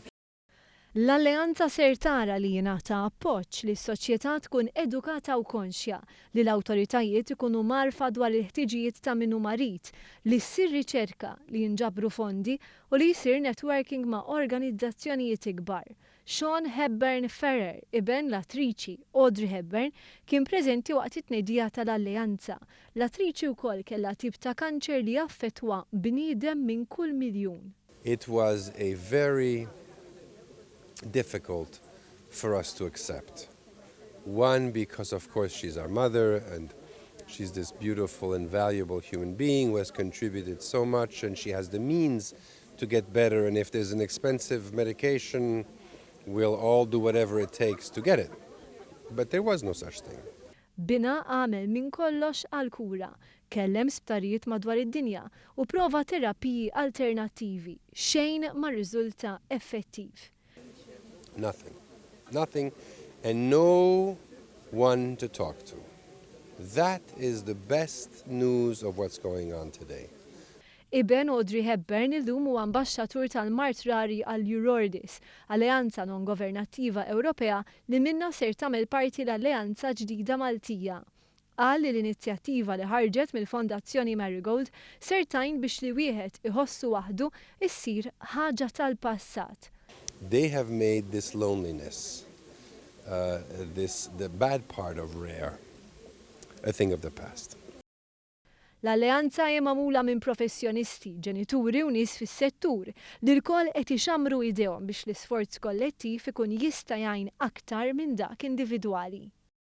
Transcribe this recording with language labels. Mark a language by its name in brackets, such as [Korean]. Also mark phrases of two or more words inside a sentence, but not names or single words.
[Maltese] L-Alleanza ser tara li jingħata appoġġ li s-soċjetà tkun edukata u konxja li l-awtoritajiet ikunu marfa dwar il-ħtiġijiet ta' min hu marid, li ssir riċerka li jinġabru fondi u li jsir networking ma' organizzazzjonijiet ikbar. Sean Hepburn Ferrer, iben l-attriċi Audrey Hepburn, kien preżenti waqt it-tnedija tal-Alleanza. L-attriċi wkoll kellha tip ta' kanċer li jaffettwa bniedem minn kull miljun. [English] It was a very difficult for us to accept. One, because of course she's our mother and she's this beautiful and valuable human being who has contributed so much and she has the means to get better, and if there's an expensive medication, we'll all do whatever it takes to get it. But there was no such thing. [Maltese] Bina għamel minn kollox għal kura, kellem sptarijiet madwar id-dinja u prova terapiji alternattivi, xejn ma riżulta effettiv. [English] Nothing, and no one to talk to. That is the best news of what's going on today. [Maltese] Iben Audrey Hepburn illum huwa ambaxxatur tal-Mart Rari għall-Eurordis, Alleanza non-governattiva Ewropea li minnha ser tagħmel parti l-Alleanza ġdida Maltija. Qal li l-inizjattiva li ħarġet mill-Fondazzjoni Marigold ser tgħin biex li wieħed iħossu waħdu issir ħaġa tal-passat. [English] They have made this loneliness, the bad part of rare, a thing of the past. [Maltese] L-Alleanza hija magħmula minn professjonisti, ġenituri u nies fis-settur li lkoll qed ixammru idejhom biex l-isforz kollettiv ikun jista' jgħin aktar minn dak individwali.